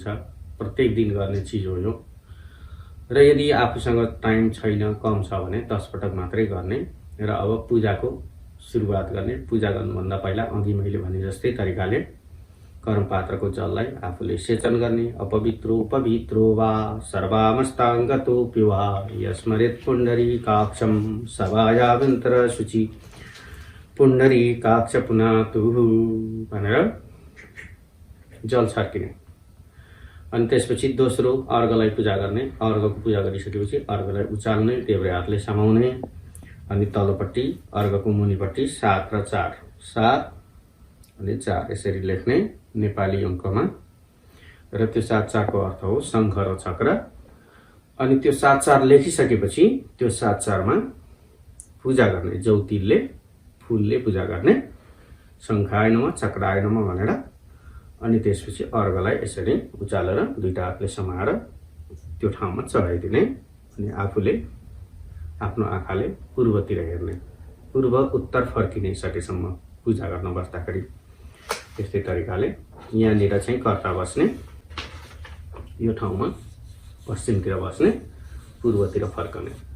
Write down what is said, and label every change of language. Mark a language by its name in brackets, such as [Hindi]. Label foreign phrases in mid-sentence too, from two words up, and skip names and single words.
[Nepali] प्रत्येक दिन गर्ने चिज हो यो। र यदि आफूसँग टाइम छैन, कम छ भने 10 पटक मात्रै गर्ने। र अब पूजाको सुरुवात गर्ने। पूजा गर्नुभन्दा पहिला अघि मैले भने जस्तै तरिकाले कर्मपात्रको जललाई आफूले सेचन गर्ने। [Sanskrit] अपवित्रो पवित्रो वा सर्वामस्ताङ्गतोऽपि वा यस्मरेत् पुण्डरीकाक्षं सभायाभ्यन्तर शुचि पुण्डरीकाक्ष पुनातुः [Nepali] भनेर जल छर्किने। अनि त्यसपछि दोस्रो अर्घलाई पूजा गर्ने। अर्घको पूजा गरिसकेपछि अर्घलाई उचाल्ने, देब्रे हातले समाउने। अनि तल्लोपट्टि अर्घको मुनिपट्टि 7 र 4, 7 अनि 4 यसरी लेख्ने नेपाली अङ्कमा। र त्यो 7-4 को अर्थ हो शङ्ख र चक्र। अनि त्यो 7-4 लेखिसकेपछि त्यो 7-4 मा पूजा गर्ने। जौतिलले, फुलले पूजा गर्ने। [Sanskrit] शङ्खाय नमः, चक्राय नमः [Nepali] भनेर। अनि त्यसपछि अर्घलाई यसरी उचालेर दुईटा हातले समाएर त्यो ठाउँमा चढाइदिने। अनि आफूले आफ्नो आँखाले पूर्वतिर हेर्ने, पूर्व उत्तर फर्किने सकेसम्म पूजा गर्न बस्दाखेरि। त्यस्तै तरिकाले यहाँनिर चाहिँ कर्ता बस्ने, यो ठाउँमा पश्चिमतिर बस्ने, पूर्वतिर फर्कने।